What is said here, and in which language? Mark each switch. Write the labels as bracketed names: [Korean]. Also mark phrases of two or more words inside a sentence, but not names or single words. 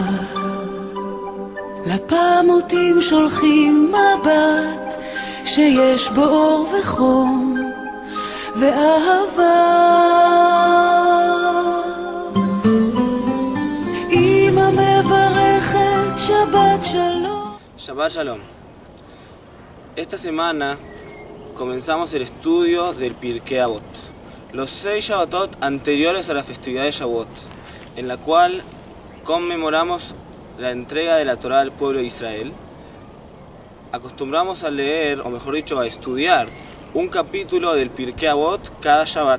[Hebrew] לפעמותים שולחים מבט שיש בו אור וחום ואהבה. אמא מברכת שבת שלום. שבת שלום. [Spanish] Esta semana comenzamos el estudio del Pirkei Avot, los 6 Shabbatot anteriores a la festividad de Shavuot, en la cual conmemoramos la entrega de la Torá al pueblo de Israel. Acostumbramos a leer, o mejor dicho, a estudiar un capítulo del Pirkei Avot cada Shabbat.